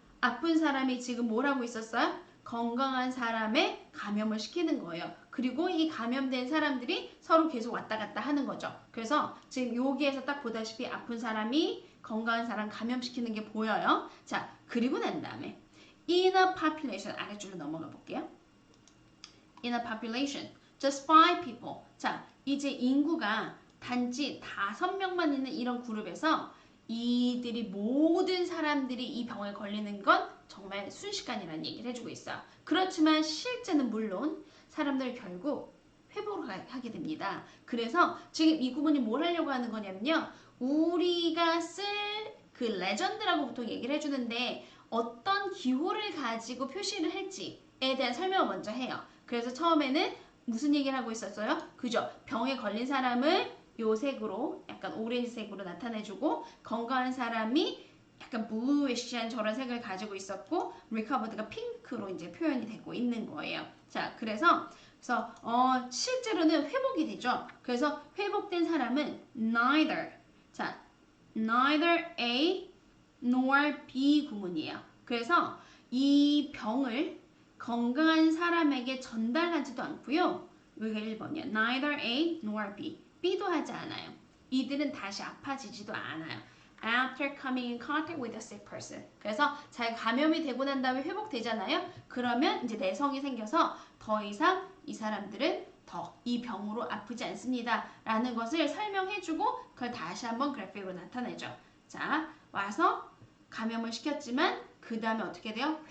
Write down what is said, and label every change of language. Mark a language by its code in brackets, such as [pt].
[ko] 아픈 사람이 지금 뭘 하고 있었어요? 건강한 사람의 감염을 시키는 거예요. 그리고 이 감염된 사람들이 서로 계속 왔다 갔다 하는 거죠. 그래서 지금 여기에서 딱 보다시피 아픈 사람이 건강한 사람 감염시키는 게 보여요. 자, 그리고 난 다음에 [en] in a population [ko] 아래줄로 넘어가 볼게요. [en] in a population just 5 people. [ko] 자, 이제 인구가 단지 5명만 있는 이런 그룹에서 이들이 모든 사람들이 이 병에 걸리는 건 정말 순식간이라는 얘기를 해주고 있어요. 그렇지만 실제는 물론 사람들 결국 회복을 하게 됩니다. 그래서 지금 이 구문이 뭘 하려고 하는 거냐면요. 우리가 쓸 그 레전드라고 보통 얘기를 해주는데 어떤 기호를 가지고 표시를 할지에 대한 설명을 먼저 해요. 그래서 처음에는 무슨 얘기를 하고 있었어요? 그죠? 병에 걸린 사람을 요 색으로 약간 오렌지색으로 나타내주고 건강한 사람이 약간 bluish한 저런 색을 가지고 있었고 recovered가 핑크로 이제 표현이 되고 있는 거예요. 자, 그래서 실제로는 회복이 되죠. 그래서 회복된 사람은 neither. 자, [en] neither A nor B [ko] 구문이에요. 그래서 이 병을 건강한 사람에게 전달하지도 않고요. 여기가 1번이요. [en] neither A nor B. [ko] B도 하지 않아요. 이들은 다시 아파지지도 않아요. [en] After coming in contact with a sick person. [ko] 그래서 잘 감염이 되고 난 다음에 회복되잖아요. 그러면 이제 내성이 생겨서 더 이상 이 사람들은 더 이 병으로 아프지 않습니다. 라는 것을 설명해주고 그걸 다시 한번 그래픽으로 나타내죠. 자, 와서 감염을 시켰지만 그 다음에 어떻게 돼요?